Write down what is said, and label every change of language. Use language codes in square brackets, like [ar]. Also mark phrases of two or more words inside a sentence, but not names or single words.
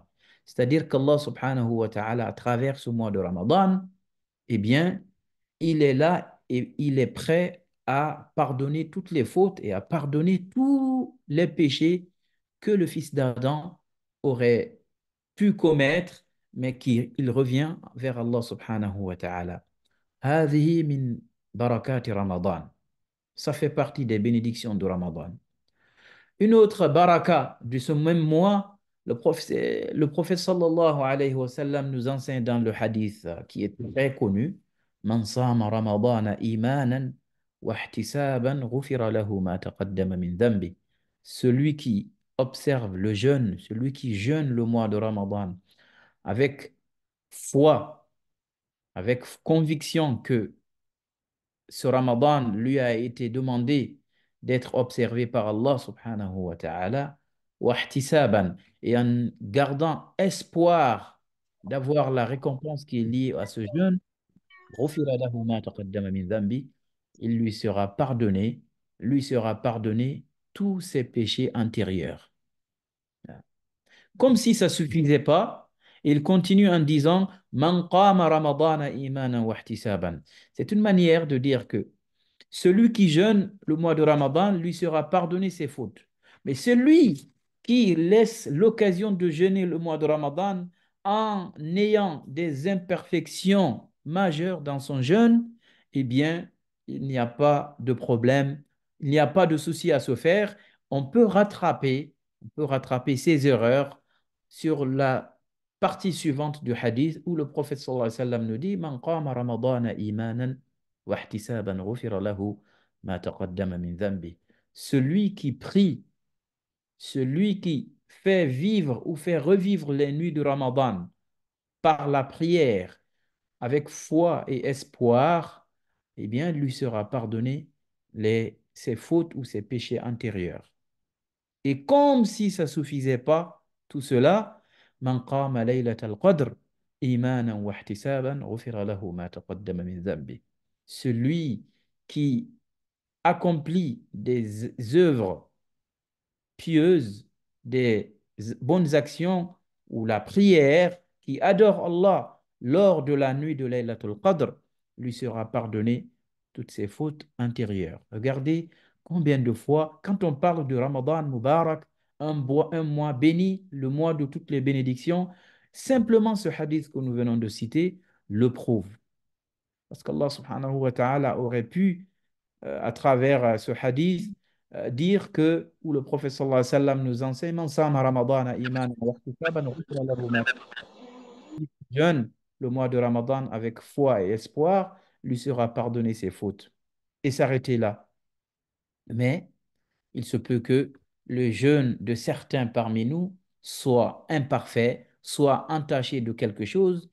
[fr] C'est-à-dire qu'Allah [ar] سبحانه وتعالى, [fr] à travers ce mois de Ramadan, eh bien, il est là et il est prêt à pardonner toutes les fautes et à pardonner tous les péchés que le fils d'Adam aurait pu commettre, mais qu'il revient vers Allah [ar] سبحانه وتعالى. هذه من بركات Ramadan. [fr] Ça fait partie des bénédictions de Ramadan. Une autre baraka de ce même mois, Le prophète [ar] صلى الله عليه وسلم [fr] nous enseigne dans le hadith qui est très connu: [ar] من صام رمضان إيمانا واحتسابا غفر له ما تقدم من ذنبه. [fr] Celui qui observe le jeûne, celui qui jeûne le mois de Ramadan avec foi, avec conviction que ce Ramadan lui a été demandé d'être observé par Allah [ar] سبحانه وتعالى, واحتسابا, [fr] et en gardant espoir d'avoir la récompense qui est liée à ce jeûne, [ar] غفر له ما تقدم من ذنبه, [fr] il lui sera pardonné tous ses péchés antérieurs. Comme si ça ne suffisait pas, il continue en disant [ar] من قام رمضان إيمانا واحتسابا. [fr] C'est une manière de dire que celui qui jeûne le mois de Ramadan lui sera pardonné ses fautes. Mais celui qui laisse l'occasion de jeûner le mois de Ramadan en ayant des imperfections majeures dans son jeûne, eh bien, il n'y a pas de problème, il n'y a pas de souci à se faire. On peut rattraper ses erreurs sur la partie suivante du hadith où le prophète [ar] صلى الله عليه وسلم [fr] nous dit [ar] من قام رمضان إيمانا واحتسابا غفر له ما تقدم من ذنبه. [fr] Celui qui prie, celui qui fait vivre ou fait revivre les nuits du Ramadan par la prière avec foi et espoir, eh bien, lui sera pardonné ses fautes ou ses péchés antérieurs. Et comme si ça ne suffisait pas, tout cela, [ar] من قام ليلة القدر إيمانا واحتسابا غفر له ما تقدم من ذنبه. [fr] Celui qui accomplit des œuvres pieuses, des bonnes actions ou la prière, qui adore Allah lors de la nuit de Laylatul Qadr, lui sera pardonné toutes ses fautes antérieures. Regardez combien de fois, quand on parle de [ar] رمضان مبارك, [fr] un mois béni, le mois de toutes les bénédictions, simplement ce hadith que nous venons de citer le prouve. Parce qu'Allah [ar] سبحانه وتعالى [fr] aurait pu à travers ce hadith, dire que, où le prophète [ar] صلى الله عليه وسلم [fr] nous enseigne, [ar] من صام رمضان إيمانا واحتسابا غفر له ما [fr] jeûne le mois de Ramadan avec foi et espoir, lui sera pardonné ses fautes. Et s'arrêter là. Mais il se peut que le jeûne de certains parmi nous soit imparfait, soit entaché de quelque chose.